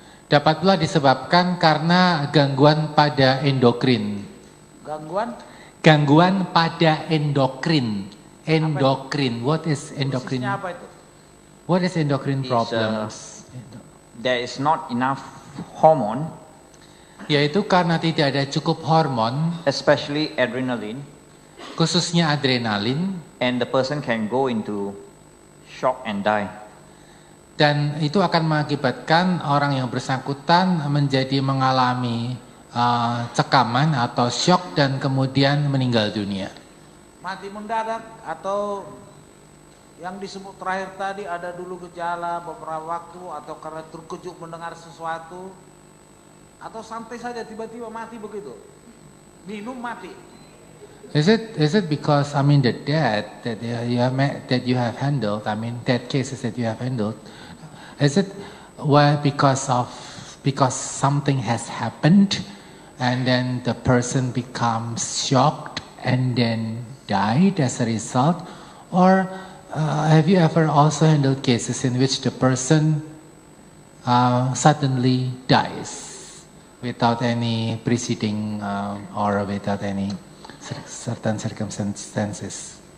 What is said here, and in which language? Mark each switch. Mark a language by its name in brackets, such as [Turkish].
[Indonesian] dapat pula disebabkan karena gangguan pada endokrin. Gangguan? Gangguan pada endokrin. Endokrin. [English] What is endokrin? [Indonesian] Persisnya apa itu? [English] What is endocrine Is, problems? There is not enough hormone, [Indonesian] Yaitu karena tidak ada cukup hormon, [English] especially adrenaline, [Indonesian] khususnya adrenalin, [English] and the person can go into shock and die. [Indonesian] dan itu akan mengakibatkan orang yang bersangkutan menjadi mengalami cekaman atau shock dan kemudian meninggal dunia. Mati mendadak atau yang disebut terakhir tadi ada dulu gejala beberapa waktu atau karena terkejut mendengar sesuatu atau santai saja tiba-tiba mati begitu. Minum mati. [English] Is it because the death that you have handled, death cases that you have handled, is it because something has happened and then the person becomes shocked and then died as a result, or have you ever also handled cases in which the person suddenly dies without any preceding or without any certain circumstances?